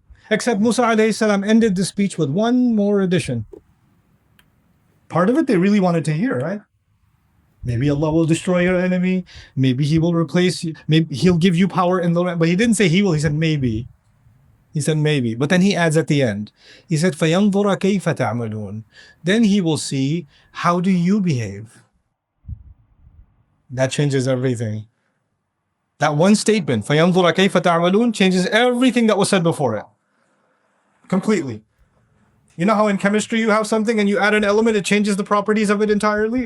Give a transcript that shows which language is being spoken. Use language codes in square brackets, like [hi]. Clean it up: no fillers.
[en] Except Musa alayhi salam ended the speech with one more addition. Part of it they really wanted to hear, right? Maybe Allah will destroy your enemy. Maybe He will replace you. Maybe He'll give you power in the land. But He didn't say He will. He said maybe. He said maybe. But then He adds at the end. He said, [ar] فَيَنْظُرَ كَيْفَ تَعْمَلُونَ. [en] Then He will see, how do you behave? That changes everything. That one statement, [ar] فَيَنْظُرَ كَيْفَ تَعْمَلُونَ, [en] changes everything that was said before it. Completely. You know how in chemistry you have something and you add an element, it changes the properties of it entirely?